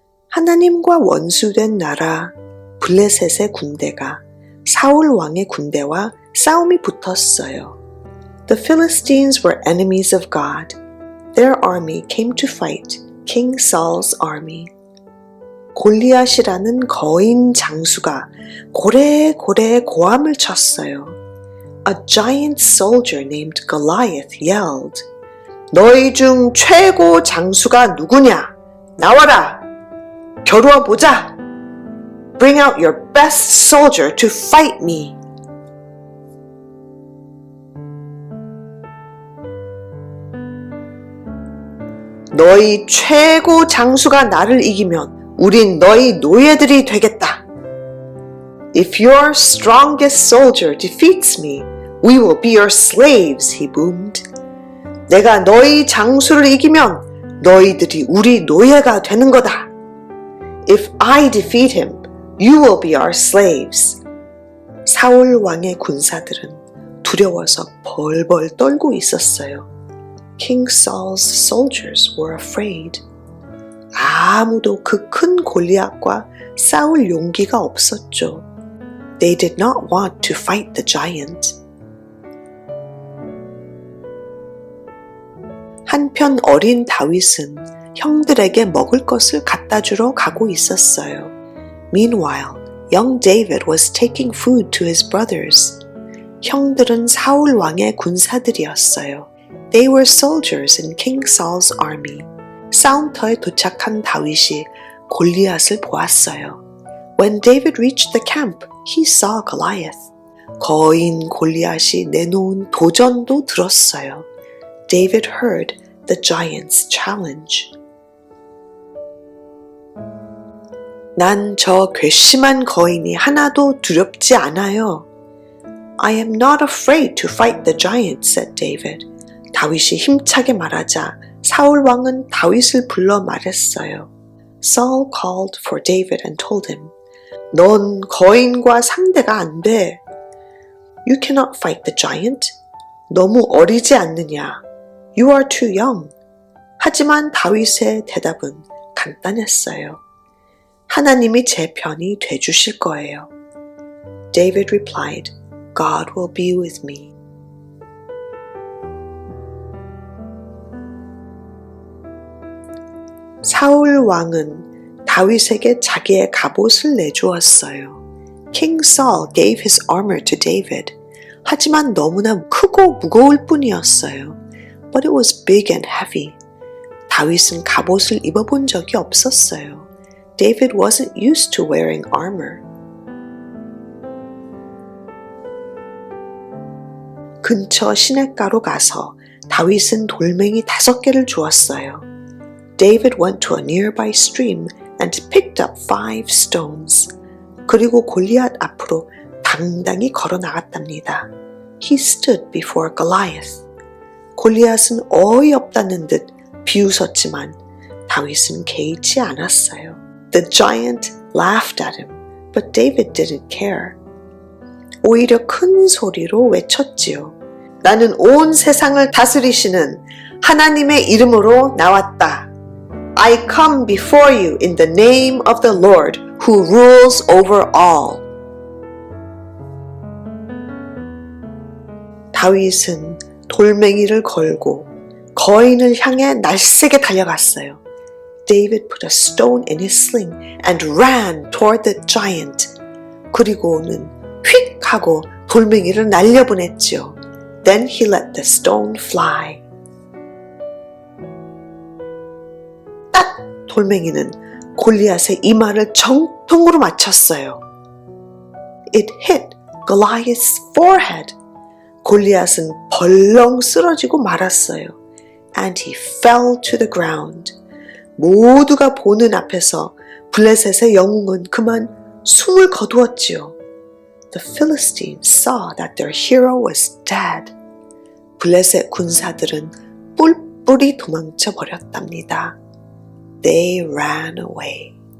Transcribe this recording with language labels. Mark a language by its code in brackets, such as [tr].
[ko] 하나님과 원수된 나라 블레셋의 군대가 사울 왕의 군대와 싸움이 붙었어요. [en] The Philistines were enemies of God. Their army came to fight King Saul's army. [ko] 골리앗이라는 거인 장수가 고래고래 고함을 쳤어요. [en] A giant soldier named Goliath yelled, [ko] 너희 중 최고 장수가 누구냐? 나와라! 겨루어 보자! [en] Bring out your best soldier to fight me! [ko] 너희 최고 장수가 나를 이기면 우린 너희 노예들이 되겠다. [en] If your strongest soldier defeats me, we will be your slaves, he boomed. [ko] 내가 너희 장수를 이기면 너희들이 우리 노예가 되는 거다. [en] If I defeat him, you will be our slaves. [ko] 사울 왕의 군사들은 두려워서 벌벌 떨고 있었어요. [en] King Saul's soldiers were afraid. [ko] 아무도 그 큰 골리앗과 싸울 용기가 없었죠. [en] They did not want to fight the giant. [ko] 한편 어린 다윗은 형들에게 먹을 것을 갖다 주러 가고 있었어요. [en] Meanwhile, young David was taking food to his brothers. [ko] 형들은 사울 왕의 군사들이었어요. [en] They were soldiers in King Saul's army. [ko] 싸움터에 도착한 다윗이 골리앗을 보았어요. [en] When David reached the camp, he saw Goliath. [ko] 거인 골리앗이 내놓은 도전도 들었어요. [en] David heard the giant's challenge. [ko] 난 저 괘씸한 거인이 하나도 두렵지 않아요. [en] I am not afraid to fight the giant, said David. [ko] 다윗이 힘차게 말하자 사울 왕은 다윗을 불러 말했어요. [en] Saul called for David and told him, [ko] 넌 거인과 상대가 안 돼. [en] You cannot fight the giant. [ko] 너무 어리지 않느냐. [en] You are too young. [ko] 하지만 다윗의 대답은 간단했어요. 하나님이 제 편이 돼주실 거예요. [en] David replied, God will be with me. [ko] 사울 왕은 다윗에게 자기의 갑옷을 내주었어요. [en] King Saul gave his armor to David. [ko] 하지만 너무나 크고 무거울 뿐이었어요. [en] But it was big and heavy. [ko] 다윗은 갑옷을 입어본 적이 없었어요. [en] David wasn't used to wearing armor. [ko] 근처 시냇가로 가서 다윗은 돌멩이 5개를 주었어요. [en] David went to a nearby stream and picked up 5 stones. [ko] 그리고 골리앗 앞으로 당당히 걸어 나갔답니다. [en] He stood before Goliath. [ko] 골리앗은 어이없다는 듯 비웃었지만 다윗은 개의치 않았어요. [en] The giant laughed at him, but David didn't care. [ko] 오히려 큰 소리로 외쳤지요. 나는 온 세상을 다스리시는 하나님의 이름으로 나왔다. [en] I come before you in the name of the Lord who rules over all. [ko] 다윗은 돌멩이를 걸고 거인을 향해 날쌔게 달려갔어요. [en] David put a stone in his sling and ran toward the giant. [ko] 그리고는 휙 하고 돌멩이를 날려보냈지요. [en] Then he let the stone fly. [ko] 딱! 돌멩이는 골리앗의 이마를 정통으로 맞췄어요. [en] It hit Goliath's forehead. [ko] 골리앗은 벌렁 쓰러지고 말았어요. [en] And he fell to the ground. [ko] 모두가 보는 앞에서 블레셋의 영웅은 그만 숨을 거두었지요. [en] The Philistines saw that their hero was dead. [ko] 블레셋 군사들은 뿔뿔이 도망쳐 버렸답니다. [en] They ran away.